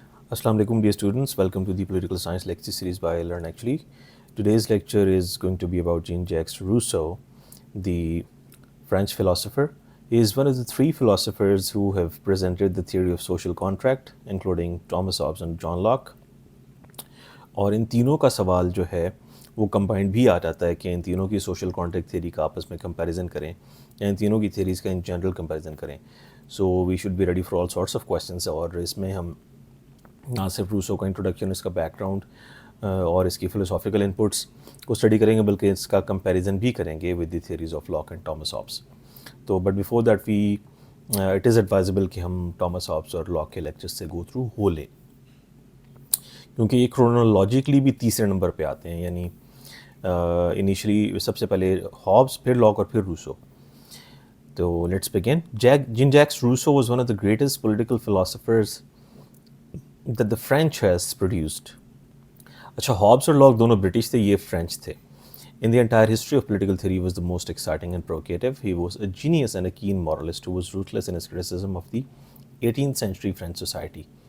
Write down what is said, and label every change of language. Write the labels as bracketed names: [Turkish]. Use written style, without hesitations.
[English] Assalamu alaikum dear students, welcome to the political science lecture series by Learn Actually. Today's lecture is going to be about Jean-Jacques Rousseau, the French philosopher. He is one of the three philosophers who have presented the theory of social contract, including Thomas Hobbes and John Locke. [Urdu] اور ان تینوں کا سوال جو ہے وہ combined بھی آ جاتا ہے کہ ان تینوں کی سوشل کانٹیکٹ تھیوری کا آپس میں کمپیریزن کریں یا ان تینوں کی تھیوریز کا ان جنرل کمپیریزن کریں. [English] So we should be ready for all sorts of questions. [Urdu] اور اس میں ہم نہ صرف روسو کا انٹروڈکشن، اس کا بیک گراؤنڈ اور اس کی فلوسافیکل انپٹس کو اسٹڈی کریں گے، بلکہ اس کا کمپیریزن بھی کریں گے [English] With the theories of Locke and Thomas Hobbes. [Urdu] تو [English] but before that it is advisable [Urdu] کہ ہم ٹامس ہابس اور لاک کے لیکچرز سے گو تھرو ہو لیں، کیونکہ یہ کرونالوجیکلی بھی تیسرے نمبر پہ آتے ہیں. یعنی انیشلی سب سے پہلے ہابس، پھر لاک اور پھر روسو. تو [English] Let's begin. Jean Jacques Rousseau was one of the greatest political philosophers that the French has produced. [Urdu] اچھا، ہابس اور لاک دونوں برٹش تھے، یہ فرینچ تھے. [English] In the entire history of political theory was the most exciting and provocative. He was a genius and a keen moralist who was ruthless in his criticism of the 18th century French society.